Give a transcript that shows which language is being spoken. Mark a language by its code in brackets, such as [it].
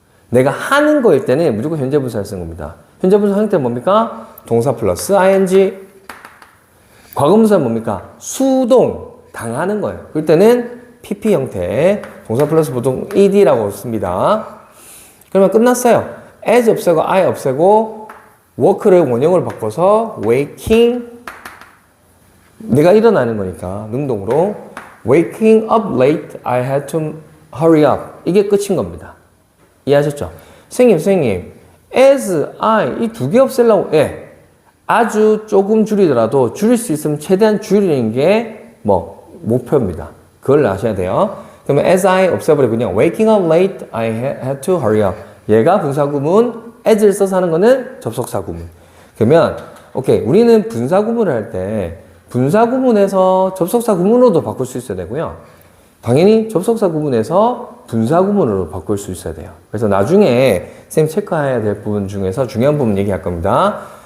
[ko] 내가 하는 거일 때는 무조건 현재 분사를 쓰는 겁니다. 현재 분사 형태는 뭡니까? 동사 플러스 ing. 과거 분사는 뭡니까? 수동. 당하는 거예요. 그럴 때는 pp 형태, 동사 플러스 보통 ed라고 씁니다. 그러면 끝났어요. [en] as [ko] 없애고 [en] I 없애고 work를 [ko] 원형으로 바꿔서 [en] waking, [ko] 내가 일어나는 거니까 능동으로 [en] waking up late, I had to hurry up. [ko] 이게 끝인 겁니다. 이해하셨죠? 선생님 as, I 이 두 개 없애려고 아주 조금 줄이더라도 줄일 수 있으면 최대한 줄이는 게 목표입니다. 그걸 아셔야 돼요. 그러면 [en] as I [ko] 없애버리고 그냥 [en] waking up late, I had to hurry up. [ko] 얘가 분사구문, as를 써서 하는 거는 접속사구문. 그러면 오케이, 우리는 분사구문을 할 때 분사구문에서 접속사구문으로도 바꿀 수 있어야 되고요. 당연히 접속사구문에서 분사구문으로 바꿀 수 있어야 돼요. 그래서 나중에 쌤 체크해야 될 부분 중에서 중요한 부분 얘기할 겁니다.